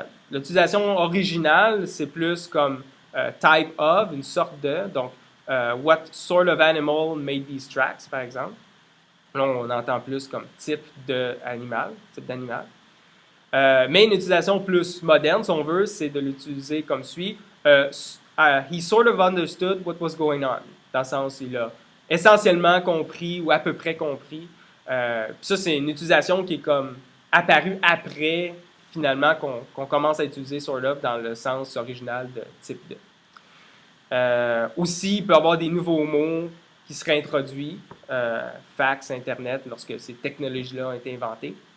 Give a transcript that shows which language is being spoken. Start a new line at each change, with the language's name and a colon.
French: L'utilisation originale, c'est plus comme type of, une sorte de. Donc,
English: what sort of animal made these tracks,
French: par exemple. Là, on entend plus comme type d'animal. Mais une utilisation plus moderne, si on veut, c'est de l'utiliser comme suit.
English: He sort of understood what was going on.
French: Dans le sens, il a essentiellement compris ou à peu près compris. Ça, c'est une utilisation qui est comme apparue après, finalement, qu'on commence à utiliser sort of dans le sens original de type de. Aussi, il peut y avoir des nouveaux mots qui seraient introduits, fax, Internet, lorsque ces technologies-là ont été inventées.